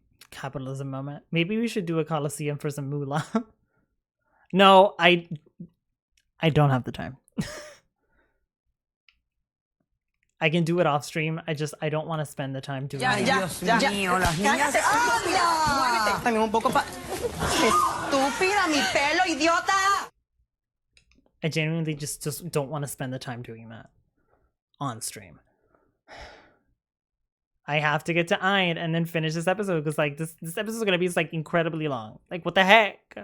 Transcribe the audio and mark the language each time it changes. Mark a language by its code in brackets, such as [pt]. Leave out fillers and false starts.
[en] Capitalism moment. Maybe we should do a Colosseum for some moolah. No, I don't have the time. I can do it off stream. I don't want to spend the time doing it. [es] Dios mío, las niñas. ¡Habla! Dame un poco pa... ¡Estúpida, mi pelo, idiota! [en] I genuinely just don't want to spend the time doing that on stream. I have to get to Iron and then finish this episode because like this episode is gonna be like incredibly long. Like what the heck?